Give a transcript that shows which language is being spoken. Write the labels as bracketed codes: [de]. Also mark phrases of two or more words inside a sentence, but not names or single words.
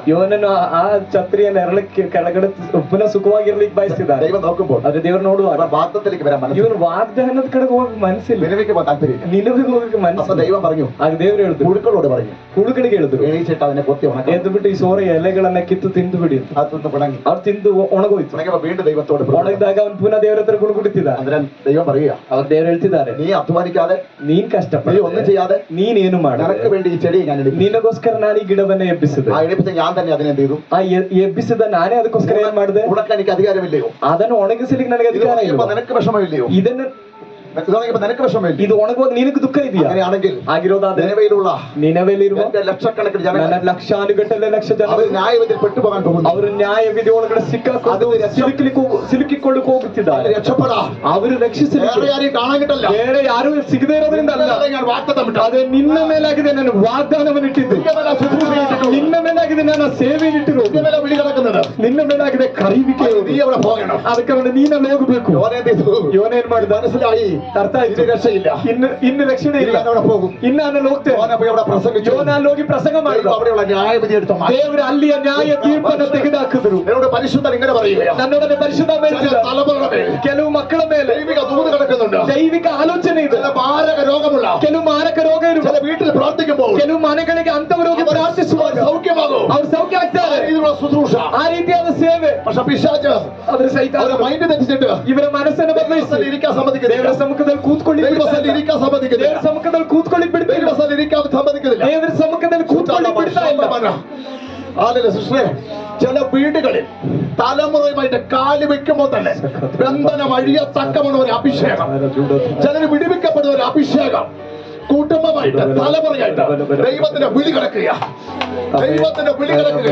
[kn] ಯೋನನು ಆ ಛತ್ರಿಯ ನೆರಳಕ್ಕೆ ಕೆಳಗಡೆ ಪುನಃ ಸುಖವಾಗಿರ್ಲಿಕ್ಕೆ ಬಯಸಿದ್ದಾನೆ. [ml] ദൈവം നോക്കുമ്പോൾ [kn] ಆದ್ರೆ ದೇವರು ನೋಡುವಾಗ [ml] അവൻ വാഗ്ദത്തത്തിലേക്ക് വരാൻ മനസ്സിൽ [kn] ಇವನು ವಾಗ್ದಾನದ ಕಡೆಗೆ ಹೋಗಕ್ಕೆ ಮನಸ್ಸಿಲ್ಲ, [ml] നിലവിലേക്ക് പോകാൻ താല്പര്യം. [kn] ನಿನವಿಗೆ ಹೋಗಕ್ಕೆ [ml] അപ്പൊ [kn] ಮನಸ್ಸಿಲ್ಲ. [ml] ദൈവം പറഞ്ഞു, [kn] ಆಗ ದೇವರು ಹೇಳಿದ್ರು, [ml] പുഴുക്കളോട് പറഞ്ഞു, [kn] ಹುಳುಗಳಿಗೆ ಹೇಳಿದ್ರು, [ml] എണീച്ചിട്ട് അതിനെ കൊത്തി ഉണക്കാം. [kn] ಎದ್ದು ಬಿಟ್ಟು ಈ ಸೋರೆ ಎಲೆಗಳನ್ನ ಕಿತ್ತು ತಿಂದು ಬಿಡಿ ಅಂತ. [ml] അതൊന്ന് പിണങ്ങി [kn] ಅವ್ರು ತಿಂದು ಒಣಗೋಯ್ತು. [ml] ഉണങ്ങിയപ്പോ വീണ്ടും ദൈവത്തോട് പറഞ്ഞു. [kn] ಒಣಗಿದಾಗ ಅವನು ಪುನಃ ದೇವರ ಹತ್ರ ಗುಣಗುಡುತ್ತಿದ್ದ. [ml] അന്നേരം ദൈവം പറയുക, [kn] ಅವ್ರು ದೇವರು ಹೇಳ್ತಿದ್ದಾರೆ, [ml] നീ അധ്വാനിക്കാതെ, [kn] ನೀನ್ [ml] നീ [kn] ಕಷ್ಟಪಡ, [ml] ഒന്നും ചെയ്യാതെ, [kn] ನೀನೇನು ಮಾಡ, [ml] നിനക്ക് വേണ്ടി ഈ ചെടി ഞാൻ എടുക്കും. [kn] ನಿನಗೋಸ್ಕರ ನಾನು ಈ ಗಿಡವನ್ನ ಎಬ್ಬಿಸಿದೆ. [ml] ആ എടുപ്പിച്ച ഞാൻ തന്നെ അതിനെ എന്ത് ചെയ്തു? [kn] ಆ ಎಬ್ಬಿಸಿದ ನಾನೇ ಅದಕ್ಕೋಸ್ಕರ ಏನ್ ಮಾಡಿದೆ? [ml] ഉണക്കാൻ എനിക്ക് അധികാരമില്ലയോ? [kn] ಅದನ್ನು ಒಣಗಿಸಲಿಕ್ಕೆ ನನಗೆ [ml] ഇത് [kn] ಅಧಿಕಾರ [ml] പറയുമ്പോ [kn] ಇಲ್ಲ. [ml] നിനക്ക് വിഷമമില്ലയോ? [kn] ಇದನ್ನ [ml] ഇതാണെങ്കിൽ നിനക്ക് വിഷമമില്ല. [kn] ಇದು ಒಣಗುವಾಗ ನಿನಗೆ ದುಃಖ ಇದೆಯಾ? [ml] അങ്ങനെയാണെങ്കിൽ [kn] ಆಗಿರೋದಾದ್ರೆ [ml] നിലവിലുള്ള [kn] ನಿನವೆಲ್ಲಿರುವ [ml] എന്റെ ലക്ഷക്കണക്കിന് ജനങ്ങൾ [kn] ನನ್ನ ಲಕ್ಷಾನುಗಟ್ಟಲೆ ಲಕ್ಷ ಜನ [ml] അവർ ന്യായവിധിയിൽ പെട്ടുപോകാൻ പോകുന്നു. [kn] ಅವರು ನ್ಯಾಯವಿಧಿ ಒಳಗಡೆ ಸಿಕ್ಕಾಕೊಂಡು ಸಿಲುಕಿಕೊಳ್ಳಕ್ಕೆ ಹೋಗುತ್ತಿದ್ದಾರೆ. [ml] രക്ഷപ്പെടാ. [kn] ಅವರು ರಕ್ಷಿಸಲಿ. [ml] വേറെ ആരെയും കാണാൻ കിട്ടല്ല. [kn] ಬೇರೆ ಯಾರು ಸಿಗದೇ ಇರೋದ್ರಿಂದ ಅಲ್ಲ, [ml] ഞാൻ വാഗ്ദത്തം വിട്ടു. [kn] ಅದೇ ನಿನ್ನ ಮೇಲಾಗಿದೆ ನಾನು ವಾಗ್ದಾನವನ್ನು ಇಟ್ಟಿದ್ದು, ನಿನ್ನ ಮೇಲಾಗಿದೆ ನನ್ನ ಸೇವೆ ಇಟ್ಟಿರು, [ml] വിളി കിടക്കുന്നത് [kn] ನಿನ್ನ ಮೇಲಾಗಿದೆ ಕರೀವಿಕೆ. [ml] നീ അവിടെ പോകണം. [kn] ಅದಕ್ಕೆ ಅವನು ನೀನಲ್ಲಿ ಹೋಗಬೇಕು. ಯೋನೇನ್ ಮಾಡಿದ [ml] മനസ്സിലായി. [kn] ಅರ್ಥ ಆಯ್ತು. [ml] രക്ഷയില്ല. [kn] ಇನ್ನು ರಕ್ಷಣೆ ಇಲ್ಲ. [ml] അവിടെ പോകും. [kn] ಇನ್ನು ನಾನು ಹೋಗ್ತೇನೆ. [ml] അവിടെ പ്രസംഗിച്ചു. [kn] ಯೋನಲ್ಲಿ ಹೋಗಿ ಪ್ರಸಂಗ ಮಾಡಿದ. [ml] അവിടെയുള്ള ന്യായവിധി എടുത്തു. [kn] ದೇವರು ಅಲ್ಲಿಯ ನ್ಯಾಯ ತೀರ್ಪನ್ನು ತೆಗೆದುಹಾಕಿದ್ರು. [ml] എന്നോട് പരിശുദ്ധൻ ഇങ്ങനെ പറയുകയാണ്, [kn] ನನ್ನೊಡನೆ ಪರಿಶುದ್ಧ [ml] തലമുറയുടെ മേൽ [kn] ಕೆಲವು ಮಕ್ಕಳ ಮೇಲೆ [ml] ദൈവിക ദൂത് കിടക്കുന്നുണ്ട്. [kn] ದೈವಿಕ ಆಲೋಚನೆ ಇದೆ. [ml] ചില മാരക രോഗമുള്ള, [kn] ಕೆಲವು ಮಾರಕ ರೋಗ ಇರುವ, [ml] ചില വീട്ടിൽ പ്രാർത്ഥിക്കുമ്പോൾ [kn] ಕೆಲವು ಮನೆಗಳಿಗೆ ಅಂತವರೋಗಿ ಪ್ರಾರ್ಥಿಸುವಾಗ [ml] സൗഖ്യമാകും. [kn] ಅವ್ರು ಸೌಖ್ಯ ಆಗ್ತಾರೆ. [ml] ഇതിനുള്ള ശുശ്രൂഷ. [kn] ಆ ರೀತಿಯಾದ ಸೇವೆ. [ml] പക്ഷെ പിശാച് [kn] ಅದ್ರ ಸಹಿತ [ml] അവരുടെ മൈൻഡ് തെറ്റിച്ചിട്ട് [kn] ಇವರ ಮನಸ್ಸನ್ನು ಬದಲಿಸಿ [ml] ഇരിക്കാൻ സമ്മതിക്കുന്നില്ല. [kn] ದೇವರ ಸಮ್ಮುಖದಲ್ಲಿ ಕೂತ್ಕೊಳ್ಳಿ [ml] ദൈവസ്ഥലിൽ ഇരിക്കാൻ സമ്മതിക്കുന്നില്ല. [kn] ದೇವರ ಸಮ್ಮುಖದಲ್ಲಿ ಕೂತ್ಕೊಳ್ಳಿ ಬಿಡ್ತಾ ಇಲ್ಲ. [ml] ദൈവസ്ഥലിൽ ഇരിക്കാൻ സമ്മതിക്കുന്നില്ല. [kn] ದೇವರ ಸಮ್ಮುಖದಲ್ಲಿ ಕೂತ್ಕೊಳ್ಳಿ ಬಿಡ್ತಾ ಇಲ್ಲ. [ml] ആലേ സിസ്റ്ററെ, ചില വീടുകളിൽ തലമുറയുമായിട്ട് കാല് വെക്കുമ്പോൾ തന്നെ ബന്ധനം അഴിയത്തക്കമുള്ള ഒരു അഭിഷേകം, ചിലർ വിടുവിക്കപ്പെടുന്ന ഒരു അഭിഷേകം കുടുംബമായിട്ട് തലമുറയായിട്ട് ദൈവത്തിന്റെ വിളി കിടക്കുക, ദൈവത്തിന്റെ വിളി കിടക്കുക.